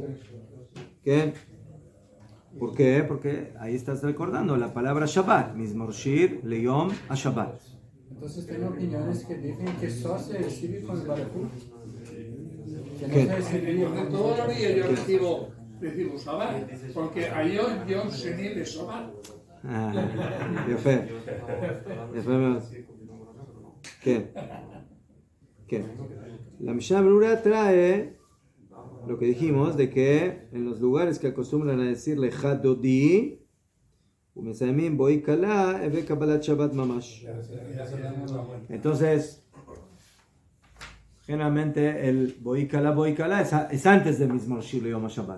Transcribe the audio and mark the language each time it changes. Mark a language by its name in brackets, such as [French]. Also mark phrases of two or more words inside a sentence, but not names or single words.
[Spanish] ¿Qué? ¿Por qué? Porque ahí estás recordando la palabra Shabbat, Mizmor Shir le Yom Shabbat. Entonces tengo opiniones que dicen que solo se recibe con el Barjú. Que no ¿Qué? se recibe Porque todos los días yo recibo Shabbat, porque hay [Hebrew] יום שני [Spanish] de Shabbat. [Hebrew] יפה. יפה מאוד. כן. כן. [Spanish] La Mishnah Berurah trae lo que dijimos de que en los lugares que acostumbran a decirle Hadodi, [Hebrew] ומסיימין בואי כלה הוי קבלת שבת ממש. [Spanish] Entonces, generalmente el Boi Kala es antes del mismo Shir Yom Shabbat.